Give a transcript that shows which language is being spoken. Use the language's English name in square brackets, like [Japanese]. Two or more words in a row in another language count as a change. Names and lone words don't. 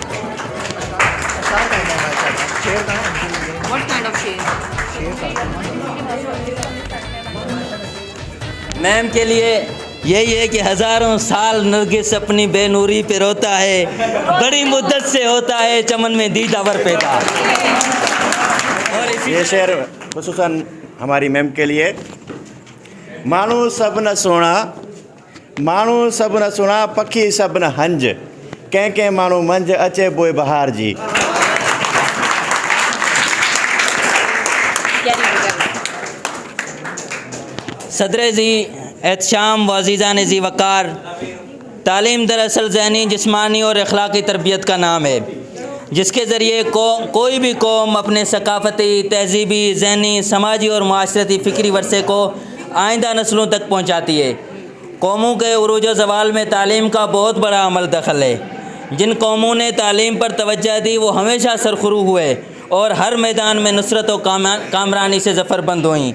[Urdu] میم کے لیے یہی ہے کہ ہزاروں سال نرگس اپنی بے نوری پہ روتا ہے، بڑی مدت سے ہوتا ہے چمن میں دیدہ ور پیدا. और یہ شعر خصوصاً ہماری میم کے لیے. [Sindhi] मानू सब न सोना, मानू सब न सुना, पखी सब न हंज, कंहिं मानू मंझ अचे बोए बहार जी। [Urdu] صدر جی احتشام وازیزان زی وقار، تعلیم دراصل ذہنی، جسمانی اور اخلاقی تربیت کا نام ہے، جس کے ذریعے کوئی بھی قوم اپنے ثقافتی، تہذیبی، ذہنی، سماجی اور معاشرتی فکری ورثے کو آئندہ نسلوں تک پہنچاتی ہے. قوموں کے عروج و زوال میں تعلیم کا بہت بڑا عمل دخل ہے. جن قوموں نے تعلیم پر توجہ دی وہ ہمیشہ سرخرو ہوئے اور ہر میدان میں نصرت و کامرانی سے ظفربند ہوئیں.